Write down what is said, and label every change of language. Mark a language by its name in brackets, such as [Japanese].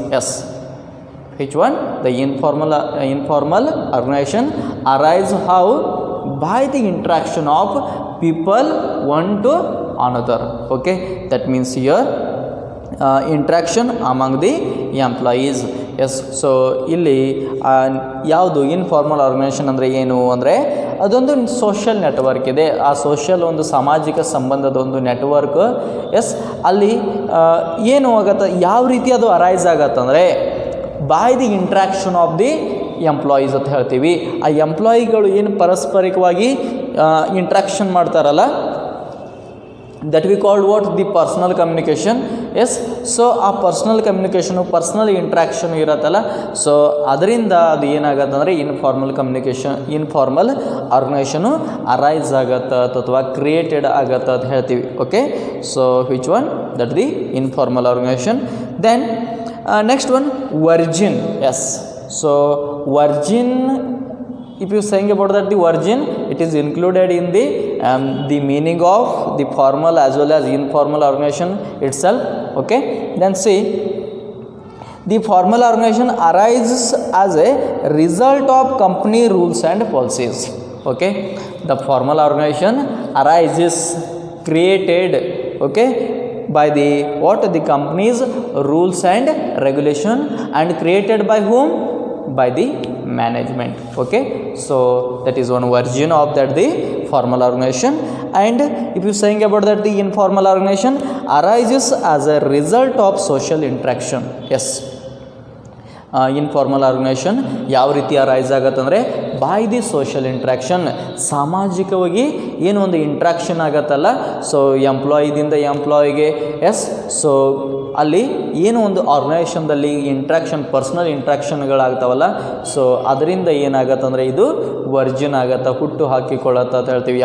[English] Yes, which one? The informal organization arise how? By the interaction of people one to another. Okay, that means here interaction among the employees. [Kannada] S, so ಇಲ್ಲಿ ಯಾವುದು informal organisation ಅಂದರೆ ಏನು ಅಂದರೆ ಅದೊಂದು social network ಇದೆ. ಆ social ಒಂದು ಸಾಮಾಜಿಕ ಸಂಬಂಧದ ಒಂದು ನೆಟ್ವರ್ಕ್. ಎಸ್, ಅಲ್ಲಿ ಏನು ಆಗತ್ತೆ, ಯಾವ ರೀತಿ ಅದು arise ಆಗತ್ತಂದರೆ [English] by the interaction of the employees [Kannada] ಅಂತ ಹೇಳ್ತೀವಿ. ಆ ಎಂಪ್ಲಾಯಿಗಳು ಏನು ಪರಸ್ಪರಿಕವಾಗಿ ಇಂಟ್ರಾಕ್ಷನ್ ಮಾಡ್ತಾರಲ್ಲ, [English] That we called what? The personal communication. [Kannada] S, so ಆ ಪರ್ಸ್ನಲ್ ಕಮ್ಯುನಿಕೇಷನು, ಪರ್ಸ್ನಲ್ ಇಂಟ್ರಾಕ್ಷನ್ ಇರತ್ತಲ್ಲ, ಸೊ ಅದರಿಂದ ಅದು ಏನಾಗತ್ತಂದರೆ ಇನ್ಫಾರ್ಮಲ್ ಆರ್ಗನೈಸೇಷನು ಅರೈಸ್ ಆಗತ್ತೆ ಅಥವಾ ಕ್ರಿಯೇಟೆಡ್ ಆಗತ್ತೆ ಅಂತ ಹೇಳ್ತೀವಿ. [English] Okay, so which one? That the informal organization. Then next one, virgin. Yes, so virgin, if you saying about that the virgin, it is included in the meaning of the formal as well as informal organization itself. Okay, then see, the formal organization arises as a result of company rules and policies. Okay, the formal organization arises, created, okay, by the what? The company's rules and regulation, and created by whom? By the management. Okay, so that is one version of that the formal organization. And if you saying about that the informal organization arises as a result of social interaction. Yes, [Kannada] informal organisation ಯಾವ ರೀತಿ arise ಆಗತ್ತಂದರೆ [English] by the social interaction, [Kannada] ಸಾಮಾಜಿಕವಾಗಿ ಏನು ಒಂದು interaction ಆಗತ್ತಲ್ಲ, so ಎಂಪ್ಲಾಯಿದಿಂದ ಎಂಪ್ಲಾಯಿಗೆ S, so ಅಲ್ಲಿ ಏನು ಒಂದು ಆರ್ಗನೈಸೇಷನ್ದಲ್ಲಿ interaction, personal ಇಂಟ್ರಾಕ್ಷನ್ಗಳಾಗ್ತಾವಲ್ಲ, so ಅದರಿಂದ ಏನಾಗತ್ತಂದರೆ ಇದು ವರ್ಜಿನ್ ಆಗತ್ತೆ, ಹುಟ್ಟು ಹಾಕಿಕೊಳ್ಳತ್ತ ಅಂತ ಹೇಳ್ತೀವಿ.